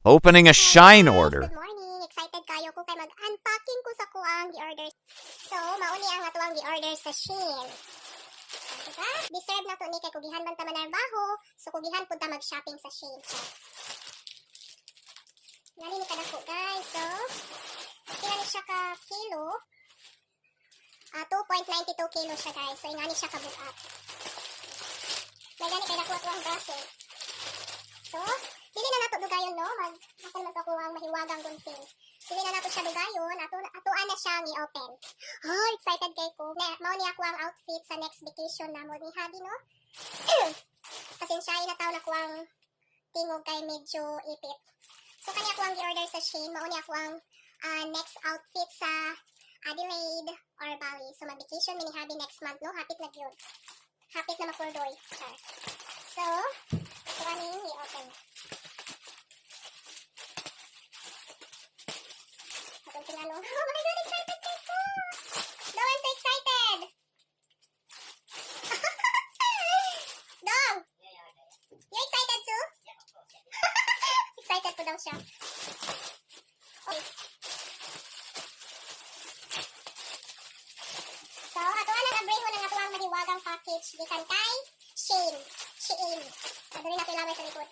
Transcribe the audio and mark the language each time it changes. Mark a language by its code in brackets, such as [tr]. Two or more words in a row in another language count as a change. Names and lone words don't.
[en] Opening a Shine order. Good morning. [ceb] Excited kayo ko kay mag-unpacking ko sa kuang gi-order. So, mauni ang atuang gi-order sa Shein. Diba? Deserve na to ni kay kugihan man ta manarbaho. So, kugihan pud ta mag-shopping sa Shein. Lali ni kadako guys. So, kaya siya ka kilo. 2.92 kilo siya guys. So, ingani siya kabugat. May gani kay dako atuang braso. So, dili na nato dugayon no, ako naman ako ang mahiwagang gunting. Dili na nato siya dugayon, atuan na siya i-open. Oh, excited kay ko. Mao ni ako ang outfit sa [en] next vacation [ceb] na mo ni Habi no. Pasensya na taw na ko ang tingog kay medyo ipit. So kanya ako ang i-order sa Shein, mao ni ako ang [en] next outfit [ceb] sa Adelaide or Bali. So mag-vacation ni Habi [en] next month [ceb] no, hapit na gyud. Hapit na makurdoy. So, atuan ni i-open. [en] Oh my god, excited ko! No, I'm so excited! Dong! You excited too? Excited [ceb] po daw siya. [en] Okay. [ceb] So, ato ang abriho ng ato ang mahiwagang package. Gikan kay Shein. Shein. Adali natin lamay sa likod.